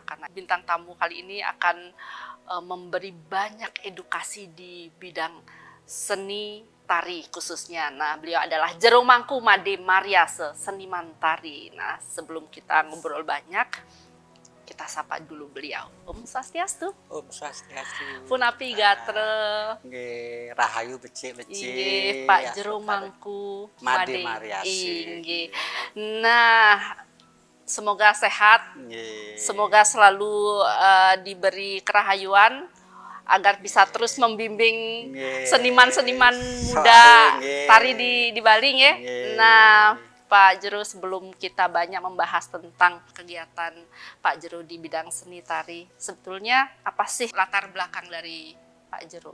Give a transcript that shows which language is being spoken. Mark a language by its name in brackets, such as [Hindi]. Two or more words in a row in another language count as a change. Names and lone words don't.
[Indonesian] Karena bintang tamu kali ini akan memberi banyak edukasi di bidang seni tari khususnya. Nah, beliau adalah Jero Mangku Made Mariase, seniman tari. Nah, sebelum kita ngobrol banyak, kita sapa dulu beliau. [Balinese] Om Swastiastu. Om Swastiastu. Punapi gatre. Nggih, rahayu becik-becik. [Indonesian] Inggih, Pak Jero Mangku Made Mariase. Inggih. Nah, semoga sehat. Nggih. Semoga selalu diberi kerahayuan agar bisa terus membimbing seniman-seniman muda tari di Bali ya. Nah, Pak Jero, sebelum kita banyak membahas tentang kegiatan Pak Jero di bidang seni tari, sebetulnya apa sih latar belakang dari Pak Jero?